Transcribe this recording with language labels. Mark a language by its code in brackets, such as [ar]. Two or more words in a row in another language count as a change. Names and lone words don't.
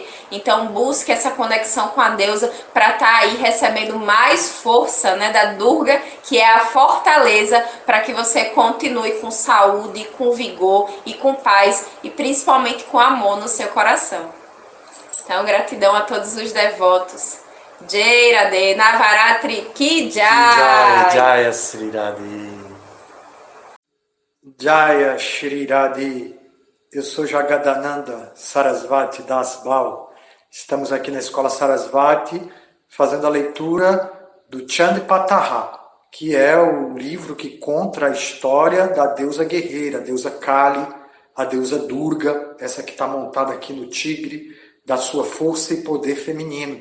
[pt] Então busque essa conexão com a deusa para estar aí recebendo mais força, né, da Durga, que é a fortaleza, para que você continue com saúde, com vigor e com paz, e principalmente com amor no seu coração. Então gratidão a todos os devotos. [hi] जय राधे, नवरात्रि की जय! [sa] जय श्री राधे। जय श्री राधे. [pt] Eu sou Jagadananda Sarasvati Das Bal. Estamos aqui na Escola Sarasvati fazendo a leitura do Chandi Patha, que é o livro que conta a história da deusa guerreira, a deusa Kali, a deusa Durga, essa que está montada aqui no tigre, da sua força e poder feminino.